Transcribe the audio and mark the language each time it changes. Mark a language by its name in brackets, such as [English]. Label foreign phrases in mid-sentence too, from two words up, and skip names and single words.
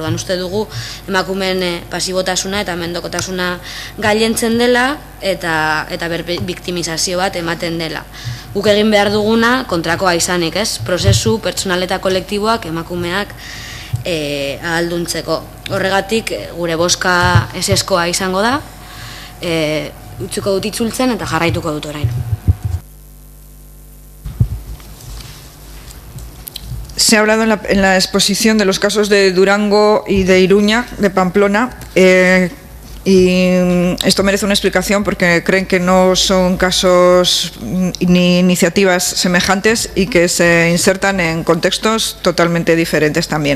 [Basque] Orduan uste dugu emakumeen pasibotasuna eta mendokotasuna gailentzen dela, eta biktimizazio bat ematen dela. Guk egin behar duguna kontrakoa izanik, prozesu pertsonal eta kolektiboak emakumeak ahalduntzeko. Horregatik gure bozka eseskoa izango da, utziko dut itzultzen eta jarraituko dut orain. [Spanish] Se ha hablado en la exposición de los casos de Durango y de Iruña, de Pamplona, y esto merece una explicación porque creen que no son casos ni iniciativas semejantes y que se insertan en contextos totalmente diferentes también.